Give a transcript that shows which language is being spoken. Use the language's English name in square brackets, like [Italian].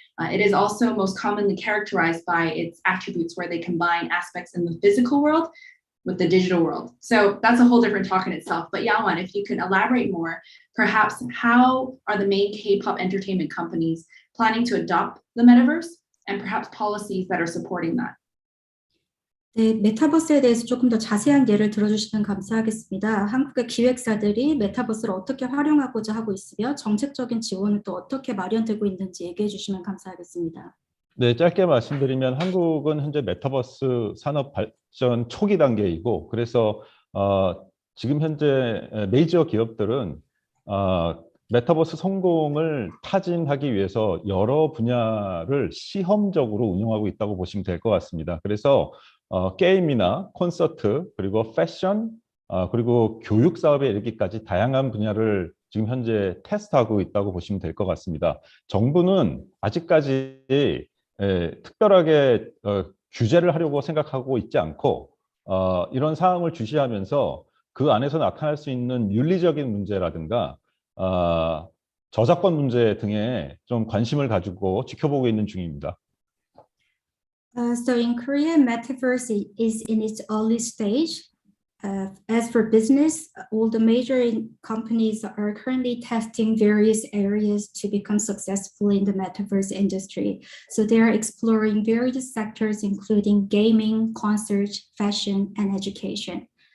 [English] It is also most commonly characterized by its attributes where they combine aspects in the physical world with the digital world. So that's a whole different talk in itself. But Yawan, if you can elaborate more, perhaps how are the main K-pop entertainment companies planning to adopt the metaverse and perhaps policies that are supporting that? [Korean] 네, 메타버스에 대해서 조금 더 자세한 예를 들어주시면 감사하겠습니다. 한국의 기획사들이 메타버스를 어떻게 활용하고자 하고 있으며 정책적인 지원은 또 어떻게 마련되고 있는지 얘기해 주시면 감사하겠습니다. 네, 짧게 말씀드리면 한국은 현재 메타버스 산업 발전 초기 단계이고 그래서 지금 현재 메이저 기업들은 메타버스 성공을 타진하기 위해서 여러 분야를 시험적으로 운영하고 있다고 보시면 될 것 같습니다. 그래서 게임이나 콘서트, 그리고 패션, 그리고 교육 사업에 이르기까지 다양한 분야를 지금 현재 테스트하고 있다고 보시면 될 것 같습니다. 정부는 아직까지 특별하게 규제를 하려고 생각하고 있지 않고 이런 사항을 주시하면서 그 안에서 나타날 수 있는 윤리적인 문제라든가 저작권 문제 등에 좀 관심을 가지고 지켜보고 있는 중입니다. [English] So in Korea, Metaverse is in its early stage. As for business, all the major companies are currently testing various areas to become successful in the Metaverse industry. So they are exploring various sectors, including gaming, concerts, fashion, and education.